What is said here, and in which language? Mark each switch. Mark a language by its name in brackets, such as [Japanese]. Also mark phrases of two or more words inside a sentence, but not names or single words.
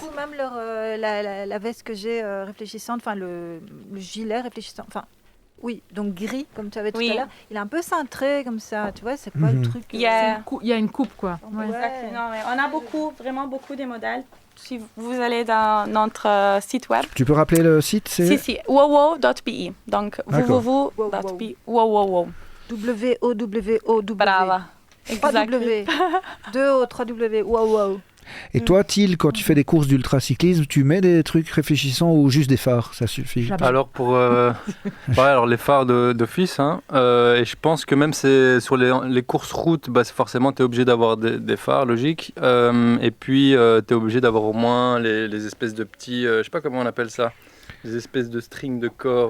[French] beaucoup même la veste que j'ai réfléchissante, enfin le gilet réfléchissant, enfin oui, donc gris comme tu avais tout Oui. à l'heure. Il est un peu cintré comme ça, tu vois, c'est pas le truc. Yeah. Il y a une coupe, quoi. Ouais. Exactement. Mais on a vraiment beaucoup de modèles. Si vous allez dans notre site web, Tu peux rappeler le site, c'est si, wowo.be. Donc, D'accord. www.be. Wowo. W-O-W-O-W. Brava. 3 W. 2 O, 3 W. Wow. Et toi, Thiel, quand tu fais des courses d'ultracyclisme, tu mets des trucs réfléchissants ou juste des phares? Ça suffit. Jamais. Alors pour alors les phares d'office, hein, et je pense que même c'est sur les courses routes, bah, forcément tu es obligé d'avoir des phares, logique. Et puis tu es obligé d'avoir au moins les espèces de petits, je sais pas comment on appelle ça, des espèces de strings de corps.